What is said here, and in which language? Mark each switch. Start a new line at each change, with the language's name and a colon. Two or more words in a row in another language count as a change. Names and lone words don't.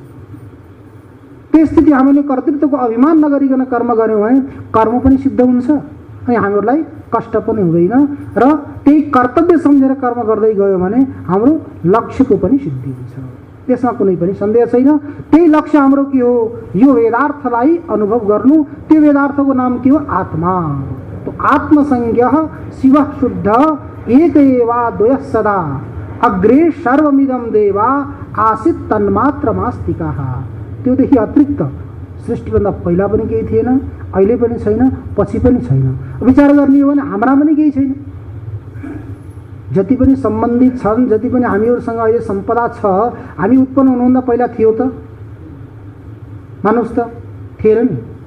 Nepali: त्यस स्थिति हामीले कर्तृत्वको अभिमान नगरिकन कर्म गऱ्यौँ भने कर्म पनि सिद्ध हुन्छ अनि हामीहरूलाई कष्ट पनि हुँदैन। र त्यही कर्तव्य सम्झेर कर्म गर्दै गयो भने हाम्रो लक्ष्यको पनि सिद्धि हुन्छ। त्यसमा कुनै पनि सन्देह छैन। त्यही लक्ष्य हाम्रो के हो? यो वेदार्थलाई अनुभव गर्नु। त्यो वेदार्थको नाम के हो? आत्मा।
Sanskrit: तो आत्मसंज्ञः शिवः शुद्ध एक एवा द्वयः सदा अग्रे सर्वमिदं देवा आसीत् तन्मात्रमास्तिकाः।
Nepali: त्योदेखि अतिरिक्त सृष्टिभन्दा पहिला पनि केही थिएन, अहिले पनि छैन, पछि पनि छैन। विचार गर्ने हो भने हाम्रा पनि केही छैन। जति पनि सम्बन्धित छन्, जति पनि हामीहरूसँग अहिले सम्पदा छ, हामी उत्पन्न हुनुभन्दा पहिला थियो त? मानुस् त थिएन नि।